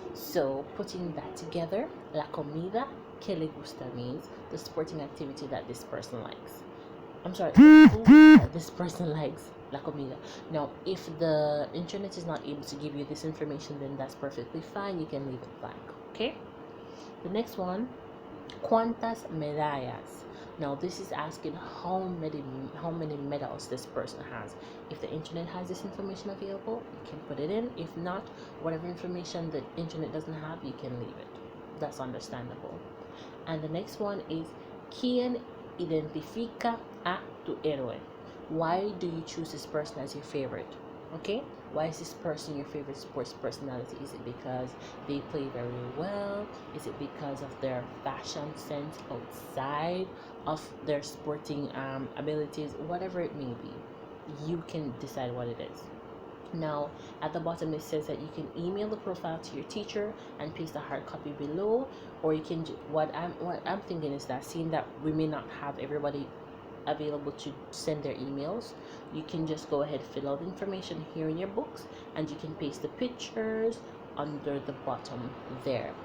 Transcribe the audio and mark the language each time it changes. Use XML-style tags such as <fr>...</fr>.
<en>So putting that together,</en> <es>la comida que le gusta</es> <en>means the sporting activity that this person likes. I'm sorry, the food that this person likes.</en> <es>La comida.</es> <en>Now, if the internet is not able to give you this information, then that's perfectly fine. You can leave it blank. Okay. The next one,</en> <es>cuántas medallas.</es> <en>Now, this is asking how many medals this person has. If the internet has this information available, you can put it in. If not, whatever information the internet doesn't have, you can leave it. That's understandable. And the next one is</en> <es>¿quién identifica a tu héroe?</es> <en>Why do you choose this person as your favorite? Okay, why is this person your favorite sports personality? Is it because they play very well? Is it because of their fashion sense outside of their sporting abilities? Whatever it may be, you can decide what it is. Now at the bottom it says that you can email the profile to your teacher and paste a hard copy below, or you can what I'm thinking is that, seeing that we may not have everybody available to send their emails, you can just go ahead, fill out the information here in your books, and you can paste the pictures under the bottom there.</en>